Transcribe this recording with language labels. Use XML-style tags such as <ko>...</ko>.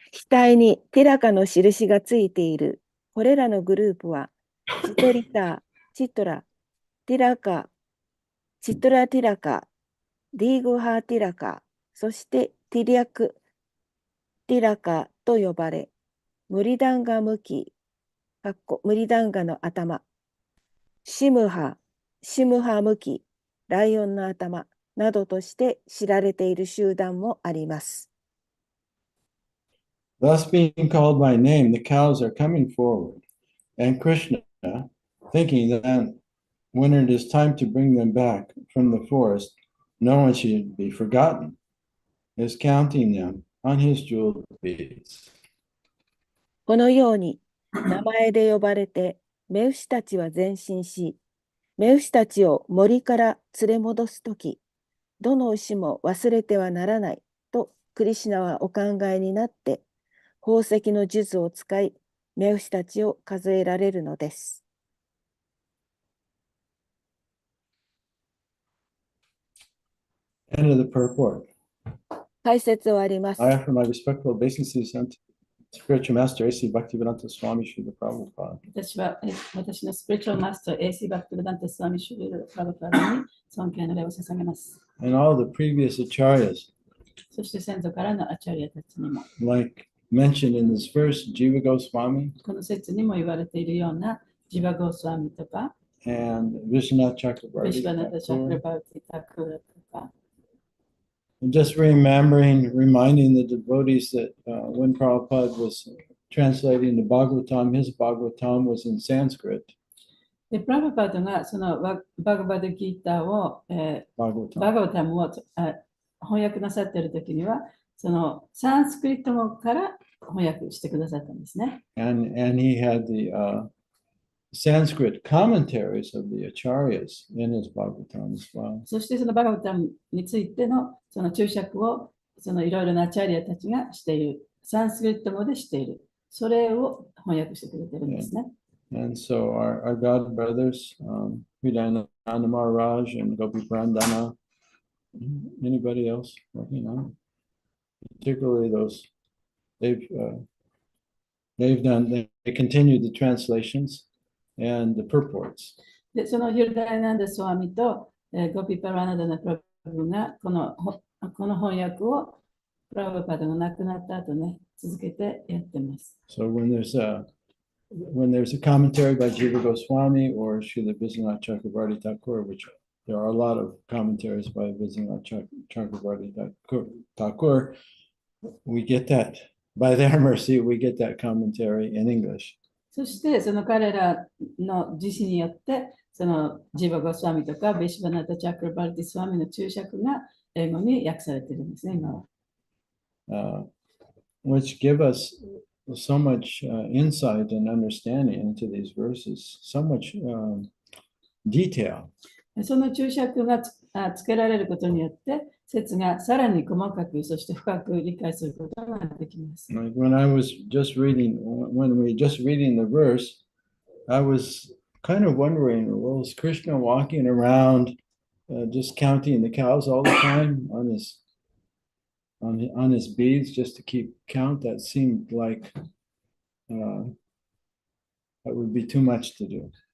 <ja>額にティラカの印がついているこれらのグループは、チトリタ、チトラ、ティラカ、チトラティラカ、ディーグハーティラカ、そしてティリャクティラカと呼ばれ、ムリダンガムキ、ムリダンガの頭、シムハムキ、ライオンの頭などとして知られている集団もあります。</ja> <en>Thus being called by name, the cows are coming forward, and Krishna, thinking that when it is time to bring them back from the forest, no one should be forgotten, is counting them on his jeweled beads.</en> <ja>このように名前で呼ばれて、目牛たちは前進し、目牛たちを森から連れ戻すとき、どの牛も忘れてはならないとクリシュナはお考えになって、宝石の数珠を使い、目牛たちを数えられるのです。</ja> <en>End of the purport.</en> <ja>解説終わります。</ja> <en>I offer my respectful obeisances unto Spiritual Master A.C. Bhaktivedanta Swami Srila Prabhupada.</en> <ja>私は私のスピリチュアルマスター A.C. バクティベダンタスワミシュリル・プラブパダに尊敬の礼を捧げます。</ja> <en>And all the previous acharyas,</en> <ja>そして先祖からのアチャリアたちにも、</ja> <en>like mentioned in this verse, Jiva Goswami</en> <ja>この説にも言われているようなジバゴスワミとか、</ja> <en>and Vishwanath</en> <ja>ビ</ja> <en>Chakrabarti.</en> <ja>シュバナタ・チャクラ</ja> <en>Thakur.</en> <ja>バーティ・タクラとか、</ja> <en>And just reminding the devotees that when Prabhupada was translating the Bhagavatam, his Bhagavatam was in Sanskrit.</en> <ja>で、プラブパードがそのバガバドギーターを、バ</ja> <en>Bhagavatam.</en> <ja>ガバタムを翻訳なさっているときには、そのサンスクリット語から翻訳してくださったんですね。</ja> <en>And he had the Sanskrit commentaries of the acharyas in his Bhagavatam as well.</en> <ja>そしてそのバガバタムについてのその注釈をそのいろいろなアチャリアたちがしている。サンスクリット語でしている。それを翻訳してくれてるんですね。</ja> <en>And so our God brothers, Hridayananda Maharaj and Gopi Brandana, anybody else working on it? Particularly those, they've done, they continued the translations and the purports.</en> <ja>で、そのヒルダイナンダスワミと、ゴピパラナダナプラブがこの翻訳をプラブパダが亡くなった後ね、続けてやってます。</ja> <en>So when there's a commentary by Jiva Goswami or Srila Vishwanath Chakrabarti Thakur, which there are a lot of commentaries by Vishwanath Chakrabarti Thakur, we get that, by their mercy, we get that commentary in English.</en> <ja>そしてその彼らの自身によって、そのジバゴスワミとかベシバナタ・チャクラバルティスワミの注釈が英語に訳されているんですね、今は。</ja> <en>Which give us so much insight and understanding into these verses, so much detail.</en> <ja>その注釈がつけられることによって、説がさらに細かく、そして深く理解することができます。</ja> <en>Like when we just reading the verse, I was kind of wondering, well, is Krishna walking around just counting the cows all the time on his beads just to keep count. That seemed like that would be too much to do.</en>